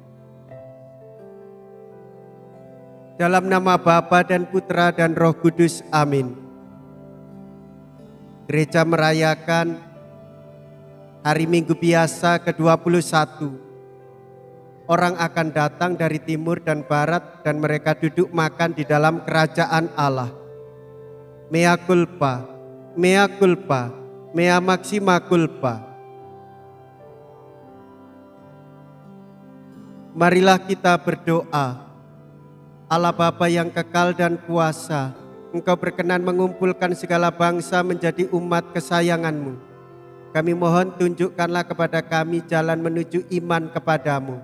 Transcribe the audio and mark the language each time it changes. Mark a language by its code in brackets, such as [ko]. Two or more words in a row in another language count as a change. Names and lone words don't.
[id] Dalam nama Bapa dan Putra dan Roh Kudus, amin. Gereja merayakan hari Minggu biasa ke-21. Orang akan datang dari timur dan barat dan mereka duduk makan di dalam kerajaan Allah. [la] Mea culpa, mea culpa, mea maxima culpa. [id] Marilah kita berdoa. Allah Bapa yang kekal dan kuasa, Engkau berkenan mengumpulkan segala bangsa menjadi umat kesayangan-Mu. Kami mohon tunjukkanlah kepada kami jalan menuju iman kepadamu.